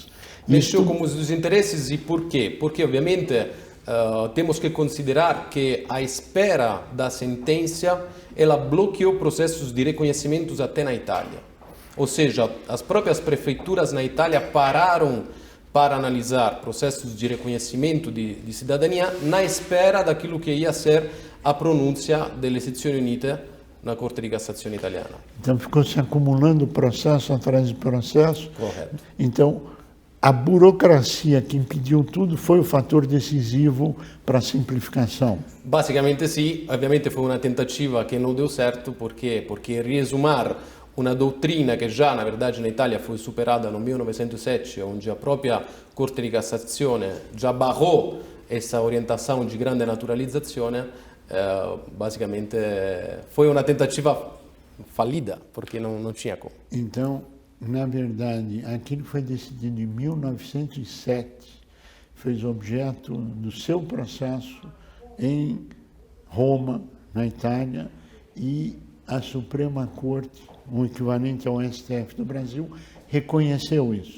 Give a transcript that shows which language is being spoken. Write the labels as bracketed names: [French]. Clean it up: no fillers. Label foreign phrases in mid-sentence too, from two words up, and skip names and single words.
[Portuguese] Mexeu com os interesses e por quê? Porque, obviamente, temos que considerar que a espera da sentença ela bloqueou processos de reconhecimento até na Itália. Ou seja, as próprias prefeituras na Itália pararam para analisar processos de reconhecimento de cidadania na espera daquilo que ia ser a pronúncia [Italian] delle sezioni unite [Portuguese] na Corte di Cassazione italiana. Então ficou se acumulando processo atrás de processo. Correto. Então a burocracia que impediu tudo foi o fator decisivo para a simplificação. Basicamente [Italian] sì, ovviamente fu una tentativa che non [Portuguese] deu certo [Italian] perché riesumar una dottrina che già [Portuguese] na verdade na Itália foi superada no 1907, onde a própria Corte di Cassazione già barrou essa orientação de grande naturalizazione, basicamente foi uma tentativa fallida, porque não tinha como. Então, na verdade, aquilo que foi decidido em 1907 fez objeto do seu processo em Roma, na Itália, e a Suprema Corte, o equivalente ao STF do Brasil, reconheceu isso.